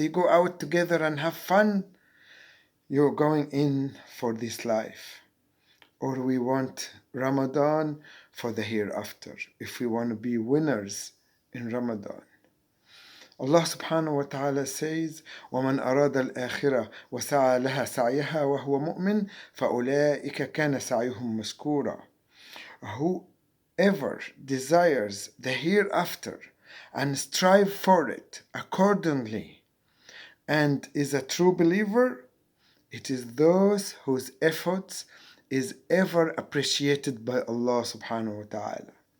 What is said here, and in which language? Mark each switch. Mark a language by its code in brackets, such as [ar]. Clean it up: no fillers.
[en] They go out together and have fun. You're going in for this life. Or we want Ramadan for the hereafter, if we want to be winners in Ramadan. [ar] Allah subhanahu wa ta'ala says, وَمَنْ أَرَادَ الْآخِرَةَ وَسَعَى لَهَا سَعْيَهَا وَهُوَ مُؤْمِنٌ فَأُولَٰئِكَ كَانَ سَعْيُهُمْ مَشْكُورًا. [en] Whoever desires the hereafter and strive for it accordingly and is a true believer, it is those whose efforts is ever appreciated by Allah subhanahu wa ta'ala.